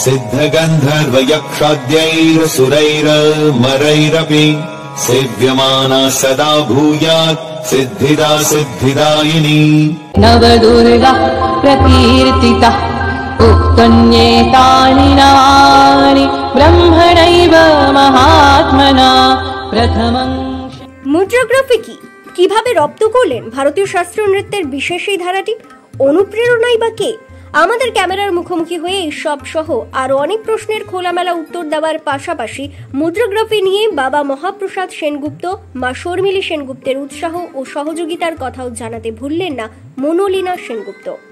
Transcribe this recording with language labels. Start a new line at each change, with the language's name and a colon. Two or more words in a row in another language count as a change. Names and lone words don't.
Sanskrit: सिद्धगन्धर्वयक्षाद्यैरसुरैरमरैरपि सेव्यमाना सदा भूयात् सिद्धिदा सिद्धिदायिनी। नवदुर्गा प्रकीर्तिता उक्तन्येतानि नामानि ब्रह्मणैव महा प्रथमं
Bangla: মুদ্রাগ্রাফি কি, কিভাবে রপ্ত করলেন ভারতীয় শাস্ত্রীয় নৃত্যের বিশেষ এই ধারাটি, অনুপ্রেরণাই বা কে? আমাদের ক্যামেরার মুখোমুখি হয়ে এই সব সহ আরো অনেক প্রশ্নের খোলামেলা উত্তর দেওয়ার পাশাপাশি মুদ্রাগ্রাফি নিয়ে বাবা মহাপ্রসাদ সেনগুপ্ত, মা শর্মিলী সেনগুপ্তের উৎসাহ ও সহযোগিতার কথাও জানাতে ভুললেন না মনোলীনা সেনগুপ্ত।